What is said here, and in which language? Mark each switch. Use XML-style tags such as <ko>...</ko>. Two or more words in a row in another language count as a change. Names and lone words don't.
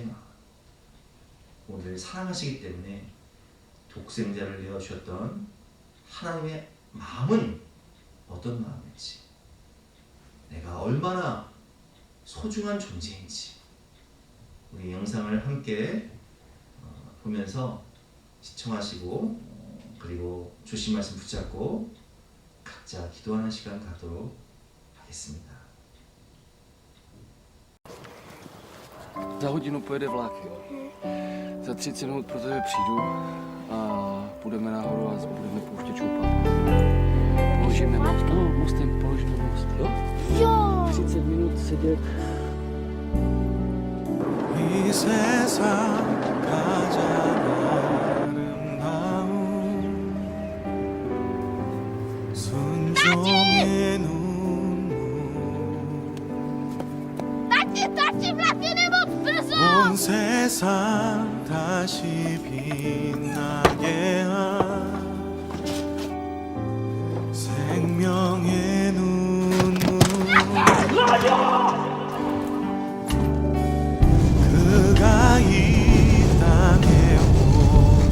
<ko>마음, 우리를 사랑하시기 때문에 독생자를 내어주셨던 하나님의 마음은 어떤 마음인지, 내가 얼마나 소중한 존재인지 우리 영상을 함께 보면서 시청하시고, 그리고 주신 말씀 붙잡고 각자 기도하는 시간 갖도록 하겠습니다.</ko> <cs>Za hodinu pojede vlak, jo. Za 30 minut pro tebe přijdu a půjdeme nahoru a budeme pouštět šoupat. Položíme most, no, mostem položíme most, jo? Jo! 30 minut sedět.</cs> <ko>이 세상 가장 아름다운 순종의 눈물 온 세상 다시 빛나게 한 생명의 눈물 그가 이 땅에</ko>